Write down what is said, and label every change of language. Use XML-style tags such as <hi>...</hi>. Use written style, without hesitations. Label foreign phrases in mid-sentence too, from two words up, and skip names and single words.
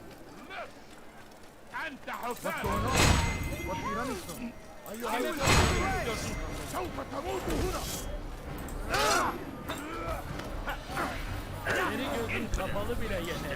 <en>What's going on? What are you running from? Are you hiding?</en> <ar>سوف تموت هنا.</ar> <tr>Senin kapalı bile yeter.</tr>